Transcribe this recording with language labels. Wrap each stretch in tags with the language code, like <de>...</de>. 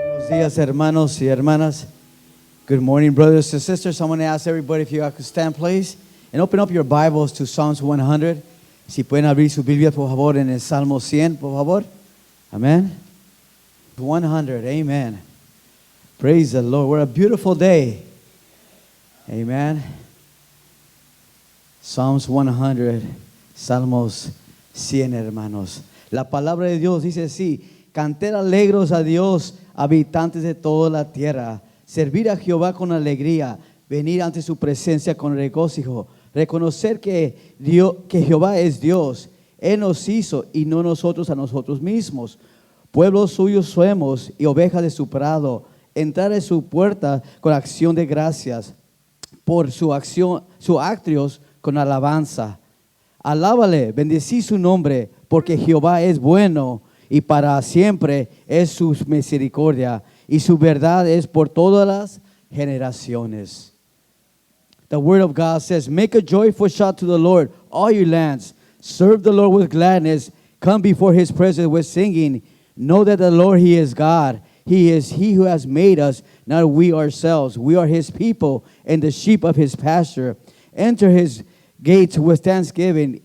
<es>días, hermanos y hermanas.</es> <en>Good morning, brothers and sisters. I'm going to ask everybody if you could stand, please, and open up your Bibles to Psalms 100.</en> <es>Si pueden abrir su Biblia, por favor, en el Salmo 100, por favor.</es> <en>Amen. 100, amen. Praise the Lord. What a beautiful day. Amen. Psalms 100,</en> <es>Salmos 100, hermanos. La palabra de Dios dice así: cantar alegres a Dios, habitantes de toda la tierra. Servir a Jehová con alegría, venir ante su presencia con regocijo. Reconocer que Jehová es Dios. Él nos hizo y no nosotros a nosotros mismos. Pueblo suyo somos y ovejas de su prado. Entrar en su puerta con acción de gracias. Por su atrios con alabanza. Alábale, bendecí su nombre, porque Jehová es bueno y para siempre es su misericordia y su verdad es por todas las generaciones.</es> <en>The word of God says, make a joyful shout to the Lord, all you lands. Serve the Lord with gladness. Come before his presence with singing. Know that the Lord, he is God. He is he who has made us, not we ourselves. We are his people and the sheep of his pasture. Enter his gates with thanksgiving.</en>